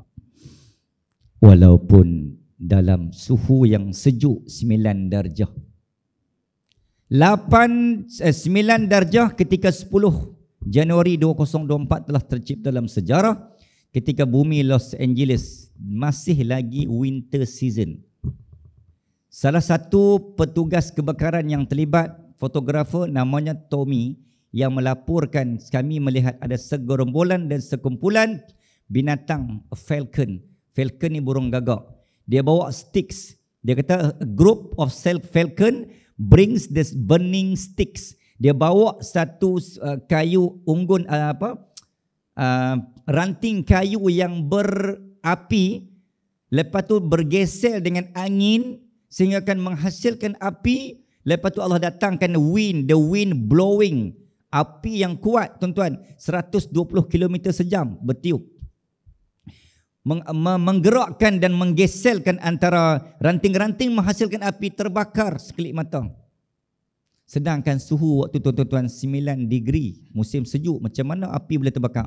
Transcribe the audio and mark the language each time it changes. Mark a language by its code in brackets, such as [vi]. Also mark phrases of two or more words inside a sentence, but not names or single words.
[ms] Walaupun dalam suhu yang sejuk 9 darjah. 9 darjah ketika 10 Januari 2024 telah tercipta dalam sejarah ketika bumi Los Angeles masih lagi [en] winter season. [ms] Salah satu petugas kebakaran yang terlibat, fotografer namanya Tommy, yang melaporkan, kami melihat ada segerombolan dan sekumpulan binatang falcon. Falcon ni burung gagak. Dia bawa sticks. Dia kata [en] a group of falcon brings this burning sticks. [ms] Dia bawa satu kayu unggun, ranting kayu yang berapi, lepas tu bergeser dengan angin sehingga akan menghasilkan api. Lepas tu Allah datangkan wind, [en] the wind blowing, [ms] api yang kuat tuan-tuan, 120 km sejam bertiup, menggerakkan dan menggeselkan antara ranting-ranting, menghasilkan api, terbakar sekelip mata. Sedangkan suhu waktu tuan-tuan 9 degree, musim sejuk, macam mana api boleh terbakar?